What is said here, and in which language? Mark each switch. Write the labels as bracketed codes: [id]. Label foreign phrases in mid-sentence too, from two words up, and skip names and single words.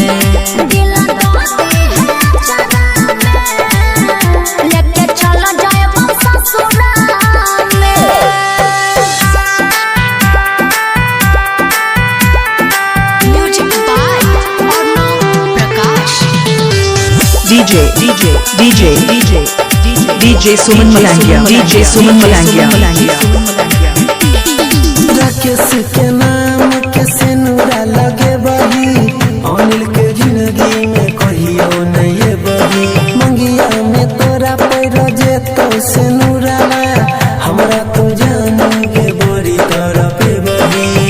[mai] लेके चला जाए ससुरा में [en] music by [mai] अर्णव प्रकाश DJ Suman Malangia. DJ Suman Malangia. राकेश के नाम के सिनुरा लगे बही अनिल के जिंदगी में कहियो नहीं बही मंगिया में तोरा पैर जे तो सिनुरा हमरा तो जान के बड़ी तरह पे बही